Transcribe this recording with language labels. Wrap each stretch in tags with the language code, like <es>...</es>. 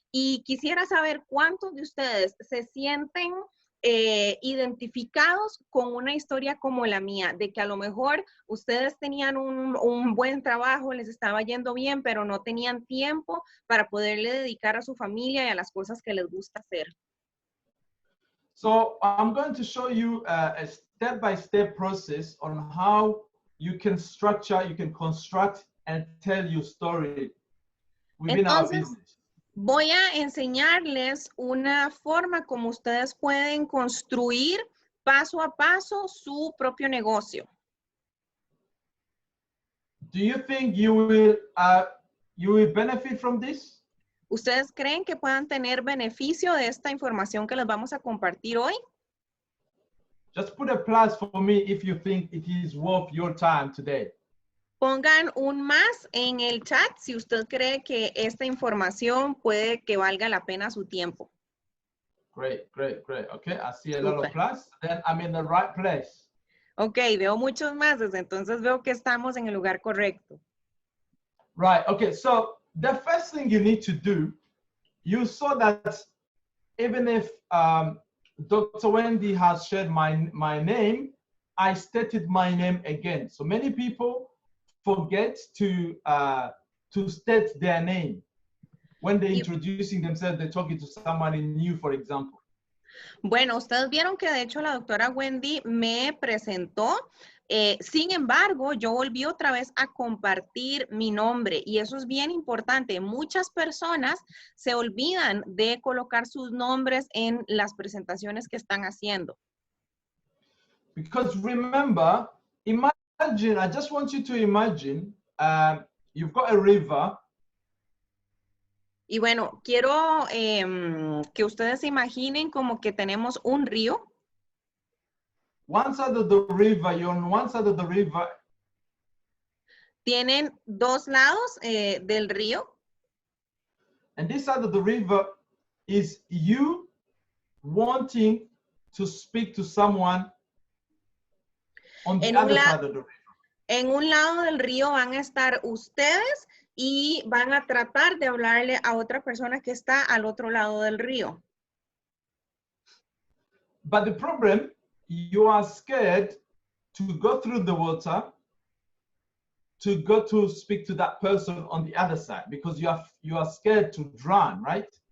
<es>Y quisiera saber cuántos de ustedes se sienten identificados con una historia como la mía, de que a lo mejor ustedes tenían un buen trabajo, les estaba yendo bien, pero no tenían tiempo para poderle dedicar a su familia y a las cosas que les gusta hacer.</es> <en>So I'm going to show you a step-by-step process on how you can structure, you can construct and tell your story within our business.</en> <es>Voy a enseñarles una forma como ustedes pueden construir paso a paso su propio negocio.</es> <en>Do you think you will benefit from this?</en> <es>¿Ustedes creen que puedan tener beneficio de esta información que les vamos a compartir hoy?</es> <en>Just put a plus for me if you think it is worth your time today.</en> <es>Pongan un más en el chat si usted cree que esta información puede que valga la pena su tiempo.</es> <en>Great, great, great. Okay, I see a lot of plus. Then I'm in the right place.</en> <es>Ok, veo muchos más, entonces veo que estamos en el lugar correcto.</es> <en>Right, okay, so the first thing you need to do, you saw that even if Dr. Wendy has shared my name, I stated my name again. So many people forget to state their name. When they're introducing themselves, they're talking to somebody new, for example.</en> <es>Bueno, ustedes vieron que de hecho la doctora Wendy me presentó. Sin embargo, yo volví otra vez a compartir mi nombre y eso es bien importante. Muchas personas se olvidan de colocar sus nombres en las presentaciones que están haciendo.</es> <en>Because remember, imagine, I just want you to imagine, you've got a river.</en> <es>Y bueno, quiero que ustedes se imaginen como que tenemos un río.</es> <en>One side of the river, you're on one side of the river.</en> <es>Tienen dos lados del río.</es> <en>And this side of the river is you wanting to speak to someone on the</en> <es>En un,</es> <en>other side of the river.</en> <es>en un lado del río van a estar ustedes y van a tratar de hablarle a otra persona que está al otro lado del río.</es> <en>But the problem, you are scared to go through the water, to go to speak to that person on the other side, because you are scared to drown, right?</en>